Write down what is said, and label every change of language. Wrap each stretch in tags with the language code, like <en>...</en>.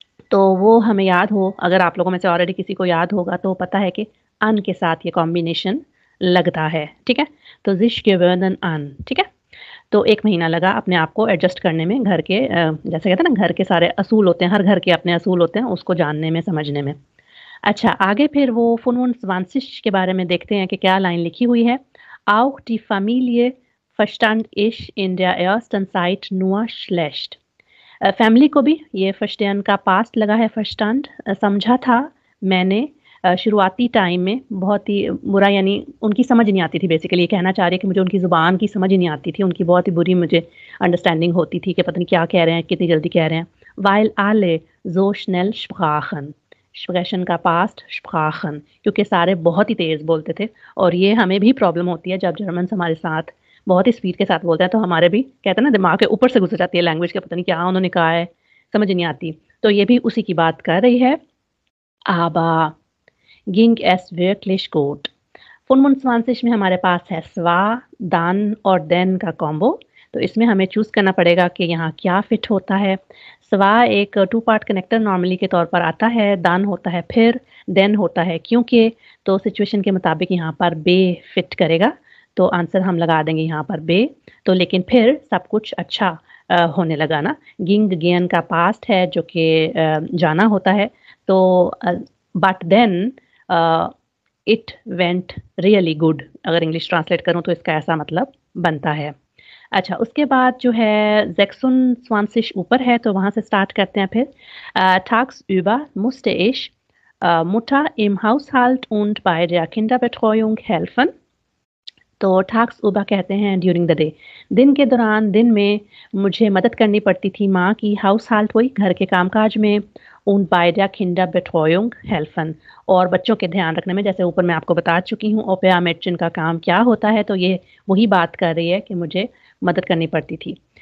<hi>तो वो हमें याद हो, अगर आप लोगों में से ऑलरेडी किसी को याद होगा तो पता है कि अन के साथ ये कॉम्बिनेशन लगता है, ठीक है? तो ज़िश gewöhnen an, ठीक है? तो 1 महीना लगा अपने आप को एडजस्ट करने में घर के जैसे कहते हैं ना घर के सारे असूल होते हैं, हर घर के अपने असूल होते हैं, उसको जानने में, समझने में। अच्छा, आगे फिर वो 25 के बारे में देखते हैं कि क्या लाइन लिखी हुई है।</hi> <de>Auch die Familie verstand ich in der ersten Zeit nur schlecht।</de> <hi>Family को भी ये verstehen का पास्ट लगा है, verstand समझा था मैंने शुरुआती टाइम में बहुत ही बुरा, यानी उनकी समझ नहीं आती थी। बेसिकली ये कहना चाह रही है कि मुझे उनकी ज़ुबान की समझ ही नहीं आती थी, उनकी बहुत ही बुरी मुझे अंडरस्टैंडिंग होती थी कि पता नहीं क्या कह रहे हैं, कितनी जल्दी कह रहे हैं।</hi> <de>Weil alle so schnell sprachen।</de> <hi>स्प्रेशन का पास्ट sprachen, क्योंकि सारे बहुत ही तेज़ बोलते थे और ये हमें भी प्रॉब्लम होती है जब जर्मन्स हमारे साथ बहुत ही स्पीड के साथ बोलते हैं, तो हमारे भी कहते हैं ना दिमाग के ऊपर से गुजर जाती है लैंग्वेज के, पता नहीं क्या उन्होंने कहा है, समझ नहीं आती। तो ये भी उसी की बात कर रही है।</hi> <de>Aber ging es wirklich gut।</de> <hi>25 में हमारे पास है स्वा, दान और देन का कॉम्बो। तो इसमें हमें चूज़ करना पड़ेगा कि यहाँ क्या फिट होता है। स्वा एक 2 पार्ट कनेक्टर नॉर्मली के तौर पर आता है, दान होता है फिर, देन होता है क्योंकि। तो सिचुएशन के मुताबिक यहाँ पर बे फिट करेगा, तो आंसर हम लगा देंगे यहाँ पर बे। तो लेकिन फिर सब कुछ अच्छा होने लगा ना। गिंग गेन का पास्ट है जो कि जाना होता है। तो</hi> <en>but then it went really good,</en> <hi>अगर इंग्लिश ट्रांसलेट करूँ तो इसका ऐसा मतलब बनता है। अच्छा, उसके बाद जो है 26 ऊपर है तो वहाँ से स्टार्ट करते हैं फिर।</hi> <de>Tagsüber musste ich Mutter im Haushalt und bei der Kinderbetreuung helfen।</de> <hi>तो tagsüber कहते हैं ड्यूरिंग द डे, दिन के दौरान, दिन में मुझे मदद करनी पड़ती थी माँ की, हाउसहाल्ट हुई घर के कामकाज में,</hi> <de>und bei der Kinderbetreuung helfen</de> <hi>और बच्चों के ध्यान रखने में, जैसे ऊपर मैं आपको बता चुकी हूँ ओपेरा मैट्रिन का काम क्या होता है, तो ये वही बात कर रही है कि मुझे मदद करनी पड़ती थी।</hi>